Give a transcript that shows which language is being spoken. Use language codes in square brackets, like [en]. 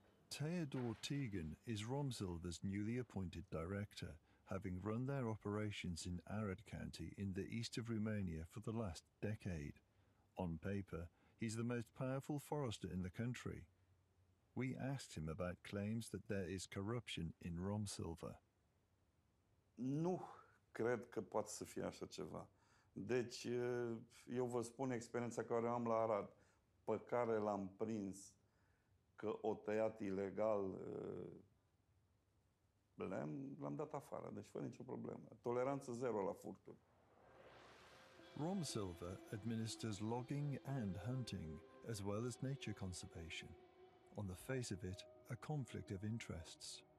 [en] Theodore Tegan is Romsilver's newly appointed director, having run their operations in Arad County in the east of Romania for the last decade. On paper, he's the most powerful forester in the country. We asked him about claims that there is corruption in Romsilver. [ro] Nu cred că poate să fie așa ceva. Deci, eu vă spun experiența care am la Arad, pe care l-am prins că o tăiat ilegal, l-am dat afară, deci fără nicio problemă. Toleranță zero la furturi. [en] Romsilver administers logging and hunting, as well as nature conservation. On the face of it, a conflict of interests.